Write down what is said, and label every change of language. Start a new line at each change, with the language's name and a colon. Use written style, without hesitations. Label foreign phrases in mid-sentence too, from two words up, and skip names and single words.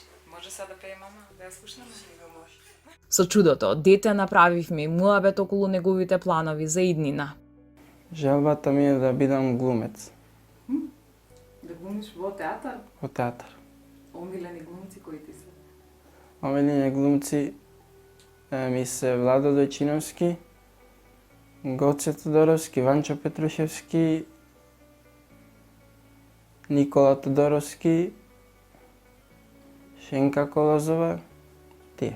Macedonian: Може сега да пее мама, да ја слушнаме? Може. Со чудото од дете направивме и муабет околу неговите планови за иднина. Желбата ми е да бидам глумец. Да Глумиш во театар? во театар. Омилени глумци кои ти се? Омилени глумци ми се Владо Дојчиновски, Гоце Тодоровски, Ванчо Петрушевски, Никола Тодоровски, Шенка Колозова, тие.